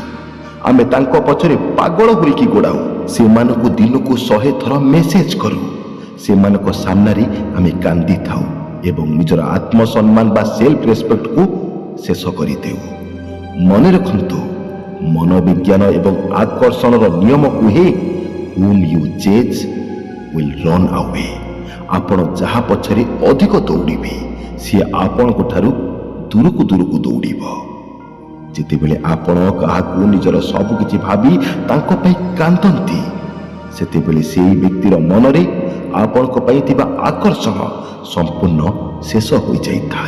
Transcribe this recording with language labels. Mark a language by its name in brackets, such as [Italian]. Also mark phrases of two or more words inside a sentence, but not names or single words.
[Odia] ଆମେ ତାଙ୍କ ପଛରେ ପାଗଳ ହୋଇକି ଗୋଡ଼ାଉ। ସେମାନଙ୍କୁ ଦିନକୁ 100 ଥର ମେସେଜ କରୁ। ସେମାନଙ୍କ ସାମ୍ନାରେ ଆମେ କାନ୍ଦିଥାଉ ଏବଂ ନିଜର ଆତ୍ମସମ୍ମାନ ବା [English] self respect [Odia] ଶେଷ କରିଦେଉ। ମନେ ରଖନ୍ତୁ, ମନୋବିଜ୍ଞାନ ଏବଂ ଆକର୍ଷଣର ନିୟମ କୁହେ [English] whom you chase will run away। [Odia] ଆପଣ ଯାହା ପଛରେ ଅଧିକ ଦୌଡ଼ିବେ ସିଏ ଆପଣଙ୍କ ଠାରୁ ଦୂରକୁ ଦୂରକୁ ଦୌଡ଼ିବ। ଯେତେବେଳେ ଆପଣ କାହାକୁ ନିଜର ସବୁକିଛି ଭାବି ତାଙ୍କ ପାଇଁ କାନ୍ଦନ୍ତି ସେତେବେଳେ ସେହି ବ୍ୟକ୍ତିର ମନରେ ଆପଣଙ୍କ ପାଇଁ ଥିବା ଆକର୍ଷଣ ସମ୍ପୂର୍ଣ୍ଣ ଶେଷ ହୋଇଯାଇଥାଏ।